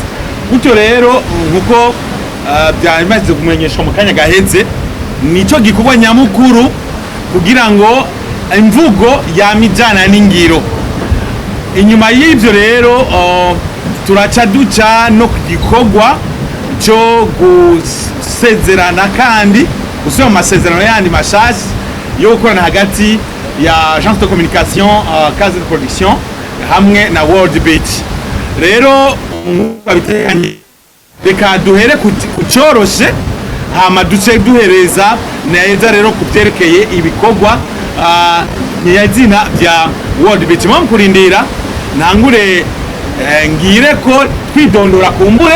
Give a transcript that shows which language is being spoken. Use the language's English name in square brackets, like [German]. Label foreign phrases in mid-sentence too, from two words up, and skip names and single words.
[Rundi] Gutyo rero nkuko byamaze kumenyeshwa mu kanya gaheze, nico gikorwa nyamukuru kugira ngo imvugo yamijana n'ingiro. Inyuma y'ibyo rero turaca duca no gikorwa cyo gusezerana kandi usoma amasezerano yandi mashasi yo gukorana hagati ya [French] agence de communication case de production [Rundi] hamwe na World Beach. Rero babitekanye reka duhere kucoroshe hama duce duhereza neza rero kubyerekeye ibikorwa nyazina bya World Beach. Mu kurindira ntangure ngire ko twidondora kumbure.